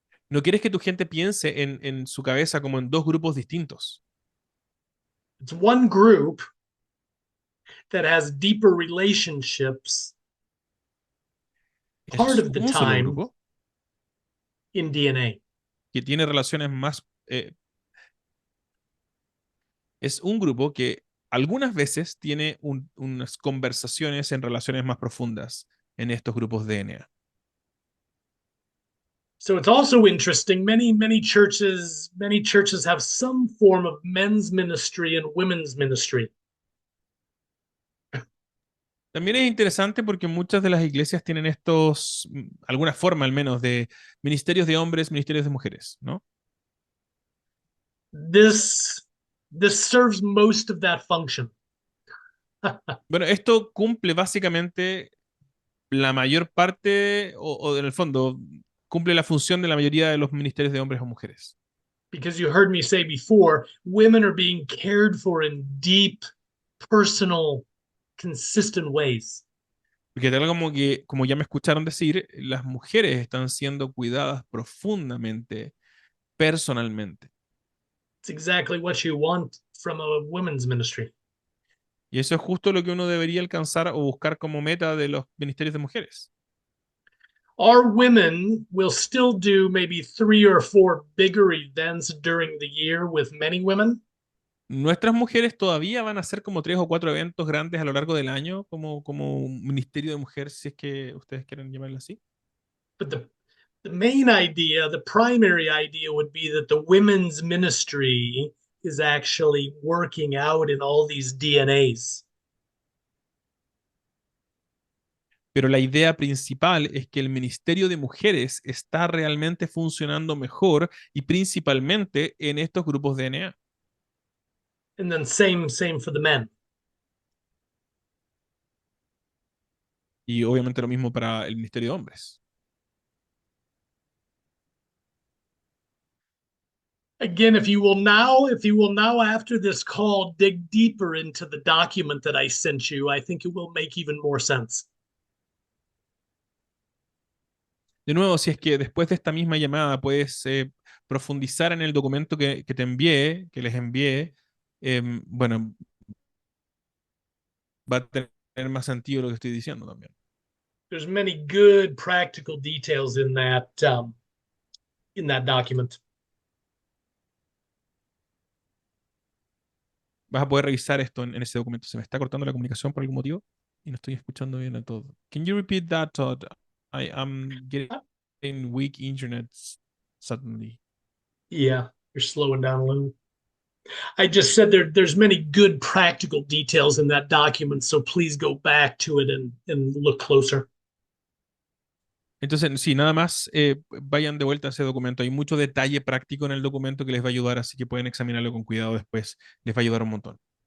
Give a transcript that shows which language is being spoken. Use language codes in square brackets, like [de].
[es] No quieres que tu gente piense en su cabeza como en dos grupos distintos. [en] It's one group that has deeper relationships part of the [es] un solo [en] time [es] grupo [en] in DNA. [es] que tiene relaciones más... es un grupo que algunas veces tiene unas conversaciones en relaciones más profundas en estos grupos de DNA. [en] So it's also interesting. Many churches have some form of men's ministry and women's ministry. [es] También es interesante porque muchas de las iglesias tienen estos, alguna forma al menos, de ministerios de hombres, ministerios de mujeres, ¿no? [en] This serves most of that function. [es] Bueno, esto cumple básicamente la mayor parte, o en el fondo, cumple la función de la mayoría de los ministerios de hombres o mujeres. [en] Because you heard me say before, women are being cared for in deep, personal, consistent ways. [es] Porque tal como ya me escucharon decir, las mujeres están siendo cuidadas profundamente, personalmente. [en] It's exactly what you want from a women's ministry. [es] Y eso es justo lo que uno debería alcanzar o buscar como meta de los ministerios de mujeres. [en] Our women will still do maybe 3 or 4 bigger events during the year with many women. [es] Nuestras mujeres todavía van a hacer como 3 o 4 eventos grandes a lo largo del año, como un ministerio de mujeres, si es que ustedes quieren llamarlo así. [en] But the main idea, the primary idea would be that the women's ministry is actually working out in all these DNAs. [es] Pero la idea principal es que el ministerio de mujeres está realmente funcionando mejor y principalmente en estos grupos de DNA. [en] And then same for the men. [es] Y obviamente lo mismo para el ministerio de hombres. [en] Again, if you will now after this call dig deeper into the document that I sent you, I think it will make even more sense. [es] De nuevo, si es que después de esta misma llamada puedes profundizar en el documento que te envié, que les envié, bueno, va a tener más sentido lo que estoy diciendo también. [en] There's many good practical details in that document. [es] Vas a poder revisar esto en ese documento. ¿Se me está cortando la comunicación por algún motivo? Y no estoy escuchando bien a todo. [en] Can you repeat that, Todd? I am getting weak internet suddenly. Yeah, you're slowing down a little. I just said there's many good practical details in that document, so please go back to it and look closer. [es] Entonces, sí, nada más vayan de vuelta a ese documento. Hay mucho detalle práctico en el documento que les va a ayudar, así que pueden examinarlo con cuidado después. Les va a ayudar un montón.